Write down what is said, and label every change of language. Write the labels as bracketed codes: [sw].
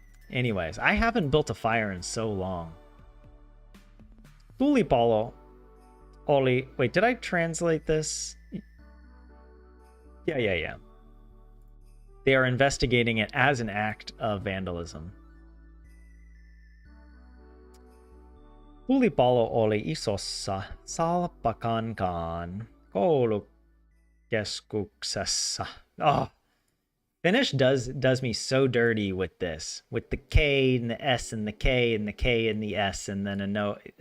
[en] Anyways, I haven't built a fire in so long. [fi] Tulipalo Oli. [en] Wait, did I translate this? Yeah. They are investigating it as an act of vandalism. [fi] Tulipalo oli isossa salpakankaan koulukeskuksessa. [en] Oh, Finnish does me so dirty with this, with the K and the S and the K and the K and the S and then a no.